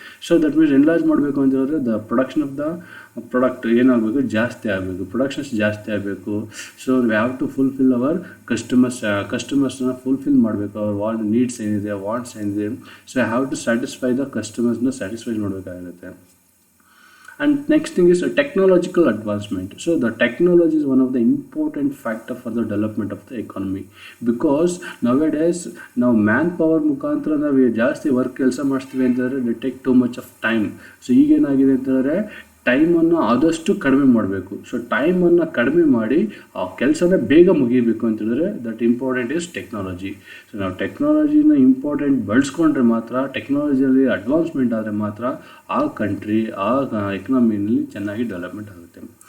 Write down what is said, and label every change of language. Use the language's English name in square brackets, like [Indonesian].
[English] so that means [Kannada] enlarge ಮಾಡಬೇಕು ಅಂತ ಹೇಳಿದ್ರೆ [English] the production of the product [Kannada] ಏನಾಗಬೇಕು, ಜಾಸ್ತಿ ಆಗಬೇಕು, ಪ್ರೊಡಕ್ಷನ್ಸ್ ಜಾಸ್ತಿ ಆಗಬೇಕು. [English] so we have to fulfil our [Kannada] ಕಸ್ಟಮರ್ಸ್ನ fulfil ಮಾಡಬೇಕು. ಅವ್ರ ನೀಡ್ಸ್ ಏನಿದೆ, ವಾಂಟ್ಸ್ ಏನಿದೆ, [English] so I have to satisfy the [Kannada] ಕಸ್ಟಮರ್ಸ್ನ satisfy ಮಾಡಬೇಕಾಗಿರುತ್ತೆ. [English] And next thing is a technological advancement. So the technology is one of the important factor for the development of the economy, because nowadays now manpower [Kannada] ಮುಖಾಂತರ ನಾವು ಜಾಸ್ತಿ work ಕೆಲಸ ಮಾಡಿಸ್ತೀವಿ ಅಂತಂದರೆ [English] they take too much of time. [Kannada] So ಈಗೇನಾಗಿದೆ ಅಂತಂದರೆ ಟೈಮನ್ನು ಆದಷ್ಟು ಕಡಿಮೆ ಮಾಡಬೇಕು. ಸೊ ಟೈಮನ್ನು ಕಡಿಮೆ ಮಾಡಿ ಆ ಕೆಲಸನ ಬೇಗ ಮುಗಿಬೇಕು ಅಂತಂದರೆ [English] That important is technology. [Kannada] So ನಾವು ಟೆಕ್ನಾಲಜಿನ ಇಂಪಾರ್ಟೆಂಟ್ ಬಳಸ್ಕೊಂಡ್ರೆ ಮಾತ್ರ, ಟೆಕ್ನಾಲಜಿಯಲ್ಲಿ ಅಡ್ವಾನ್ಸ್ಮೆಂಟ್ ಆದರೆ ಮಾತ್ರ ಆ ಕಂಟ್ರಿ, ಆ ಎಕನಾಮಿನಲ್ಲಿ ಚೆನ್ನಾಗಿ ಡೆವಲಪ್ಮೆಂಟ್ ಆಗುತ್ತೆ.